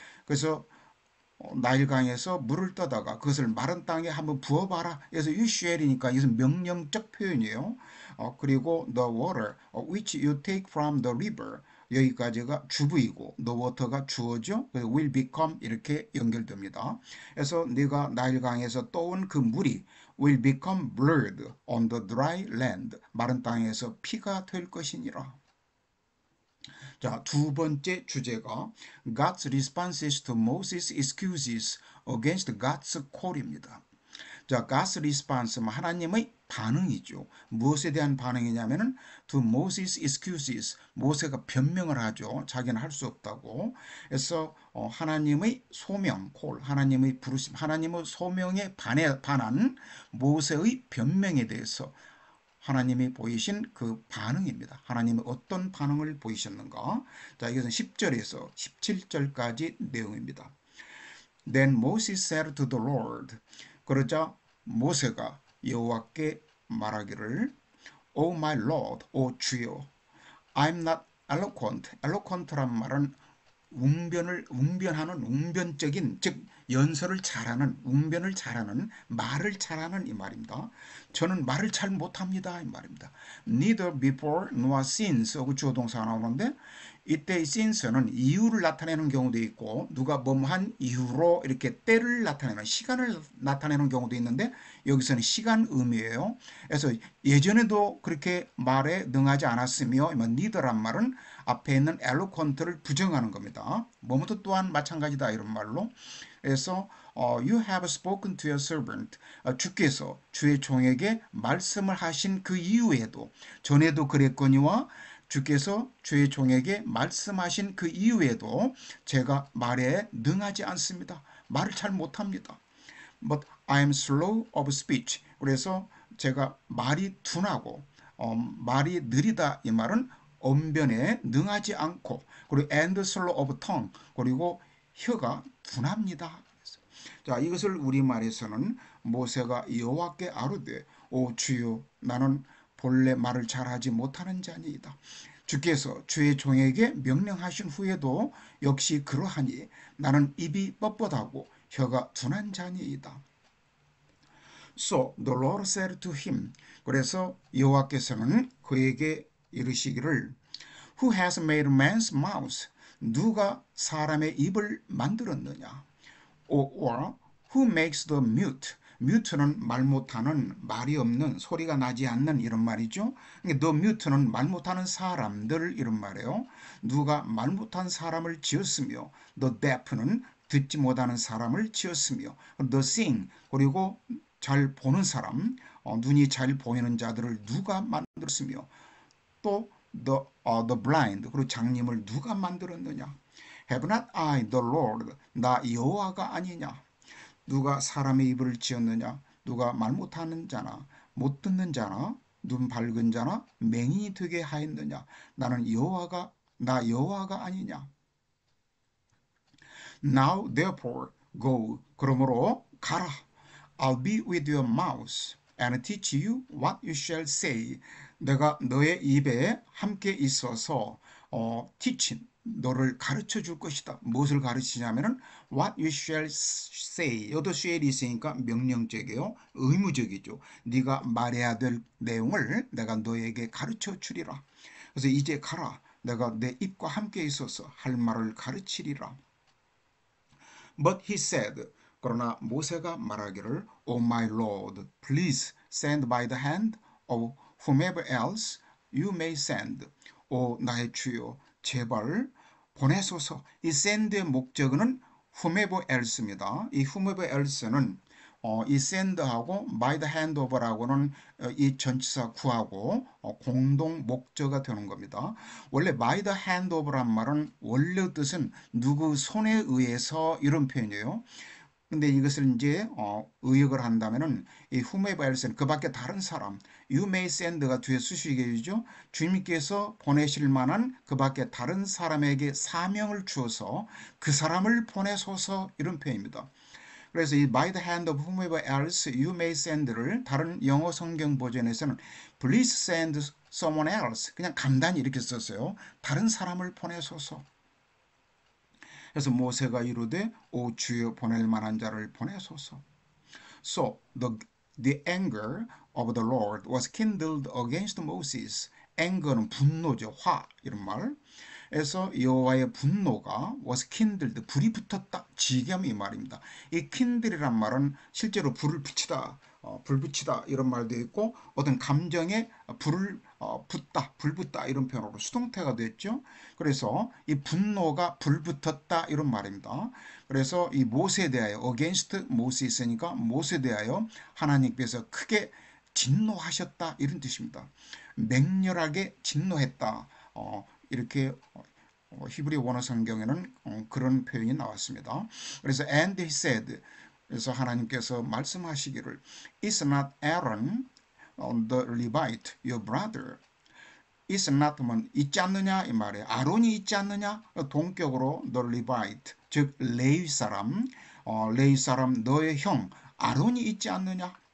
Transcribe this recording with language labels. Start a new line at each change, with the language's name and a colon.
Korean: 그래서 나일강에서 물을 떠다가 그것을 마른 땅에 한번 부어봐라. 그래서
English: you shall
Korean: 이니까 이것은 명령적 표현이에요.
English: 그리고 the water which you take from the river
Korean: 여기까지가 주부이고
English: the water가 주어죠.
Korean: 그래서 will become 이렇게 연결됩니다. 그래서 네가 나일강에서 떠온 그 물이
English: will become blood on the dry land
Korean: 마른 땅에서 피가 될 것이니라. 자, 두 번째 주제가
English: God's responses to Moses' excuses against God's call
Korean: 입니다. 자,
English: God's response,
Korean: 하나님의 반응이죠. 무엇에 대한 반응이냐면은
English: to Moses' excuses,
Korean: 모세가 변명을 하죠. 자기는 할 수 없다고. 그래서 하나님의 소명, call, 하나님의 부르심, 하나님의 소명에 반한 모세의 변명에 대해서 하나님이 보이신 그 반응입니다. 하나님이 어떤 반응을 보이셨는가? 자, 이것은 10절에서 17절까지 내용입니다.
English: Then Moses said to the Lord.
Korean: 그러자 모세가 여호와께 말하기를
English: O my Lord, O 주여, I'm not eloquent.
Korean: eloquent란 말은 웅변하는 웅변적인 즉 연설을 잘하는 웅변을 잘하는 말을 잘하는 이 말입니다. 저는 말을 잘 못합니다 이 말입니다.
English: Neither before nor since
Korean: 하고 주어 동사가 나오는데 이때 since는 이유를 나타내는 경우도 있고 누가 뭐한 이유로 이렇게 때를 나타내는 시간을 나타내는 경우도 있는데 여기서는 시간 의미예요. 그래서 예전에도 그렇게 말에 능하지 않았으며 neither란 말은 앞에 있는 eloquent를 부정하는 겁니다. 뭐뭐도 또한 마찬가지다 이런 말로.
English: 그래서 you have spoken to your servant.
Korean: 주께서 주의 종에게 말씀을 하신 그 이후에도 전에도 그랬거니와 주께서 주의 종에게 말씀하신 그 이후에도 제가 말에 능하지 않습니다. 말을 잘 못합니다.
English: But I am slow of speech.
Korean: 그래서 제가 말이 둔하고 말이 느리다 이 말은 언변에 능하지 않고, 그리고
English: and slow of tongue,
Korean: 그리고 혀가 둔합니다. 자, 이것을 우리말에서는 모세가 여호와께 아뢰되 오 주여 나는 본래 말을 잘하지 못하는 자니이다. 주께서 주의 종에게 명령하신 후에도 역시 그러하니 나는 입이 뻣뻣하고 혀가 둔한 자니이다.
English: So the Lord said to him.
Korean: 그래서 여호와께서는 그에게 이르시기를
English: Who has made man's mouth?
Korean: 누가 사람의 입을 만들었느냐?
English: or who makes the mute?
Korean: mute는 말 못하는, 말이 없는, 소리가 나지 않는 이런 말이죠. the mute는 말 못하는 사람들 이런 말이에요. 누가 말 못한 사람을 지었으며 the deaf는 듣지 못하는 사람을 지었으며 the seeing 그리고 잘 보는 사람, 눈이 잘 보이는 자들을 누가 만들었으며 또 the blind 그리고 장님을 누가 만들었느냐?
English: Have not I the Lord
Korean: 나 여호와가 아니냐? 누가 사람의 입을 지었느냐? 누가 말 못하는 자나 못 듣는 자나 눈 밝은 자나 맹인이 되게 하였느냐? 나는 여호와가 나 여호와가 아니냐?
English: Now therefore go
Korean: 그러므로 가라.
English: I'll be with your mouth and teach you what you shall say.
Korean: 내가 너의 입에 함께 있어서 teaching 너를 가르쳐 줄 것이다. 무엇을 가르치냐면은
English: what you shall say.
Korean: 여기도 shall이 있으니까 명령적이에요. 의무적이죠. 네가 말해야 될 내용을 내가 너에게 가르쳐 주리라. 그래서 이제 가라. 내가 내 입과 함께 있어서 할 말을 가르치리라.
English: But he said
Korean: 그러나 모세가 말하기를
English: O my Lord, please send by the hand of whomever else you may send.
Korean: 오 나의 주여 제발 보내소서. 이 send의 목적은 whomever else입니다. 이 whomever else는 이 send하고 by the hand of라고는 이 전치사 구하고 공동 목적어가 되는 겁니다. 원래 by the hand of란 말은 원래 뜻은 누구 손에 의해서 이런 표현이에요. 근데 이것을 이제 의역을 한다면은 이 whomever else는 그 밖에 다른 사람,
English: you may send
Korean: 가 뒤에 수식어이죠. 주님께서 보내실 만한 그 밖에 다른 사람에게 사명을 주어서 그 사람을 보내소서 이런 표현입니다. 그래서 이
English: by the hand of whomever else you may send
Korean: 를 다른 영어 성경 버전에서는
English: please send someone else
Korean: 그냥 간단히 이렇게 썼어요. 다른 사람을 보내소서. 그래서 모세가 이르되 오 주여 보낼 만한 자를 보내소서.
English: So the anger of the Lord was kindled against Moses.
Korean: anger는 분노죠. 화 이런 말. 그래서 여호와의 분노가
English: was kindled
Korean: 불이 붙었다. 지겸 이 말입니다. 이 kindle이란 말은 실제로 불을 붙이다. 불 붙이다 이런 말도 있고 어떤 감정에 불을 붙다, 불 붙다 이런 표현으로 수동태가 됐죠. 그래서 이 분노가 불 붙었다 이런 말입니다. 그래서 이 모세에 대하여 against Moses니까 모세에 대하여 하나님께서 크게 진노하셨다 이런 뜻입니다. 맹렬하게 진노했다. 이렇게 히브리 원어 성경에는 그런 표현이 나왔습니다.
English: 그래서 and he said
Korean: 그래서 하나님께서 말씀하시기를
English: Is not Aaron the Levite your brother?
Korean: Is not 면 있지 않느냐 이 말이에요. 아론이 있지 않느냐? 동격으로 the Levite 즉 레위 사람 레위 사람 너의 형 아론이 있지 않느냐?